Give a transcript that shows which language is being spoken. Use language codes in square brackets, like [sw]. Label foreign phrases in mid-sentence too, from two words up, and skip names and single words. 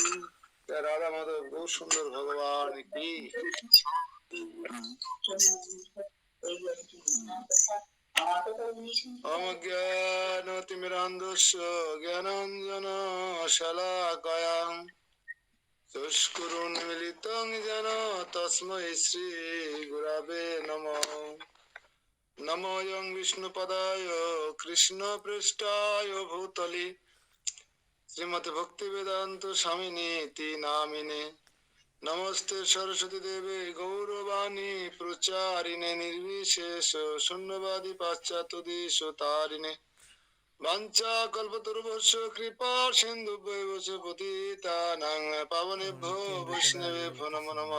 [bn] রাধা মাধব বহু সুন্দর ভগবান কি [sa] অজ্ঞানতিমিরান্ধস্য জ্ঞানাঞ্জন শলাকয়া চক্ষুरुन्मीलितं येन तस्मै श्री गुरवे नमः। नमोऽयं विष्णुपदाय कृष्णपृष्ठाय भूतले श्रीमद् भक्तिवेदान्त स्वामिनीति नामिने। नमस्ते सरस्वती देवे गौरवाणी प्रचारिणे निर्विशेष शून्यवादी पाश्चात्य देशतारिणे वाञ्छा कल्पतरुभ्यश्च कृपा सिन्धुभ्यैव च पतितानां पावनेभ्यो वैष्णवेभ्यो नमो नमः।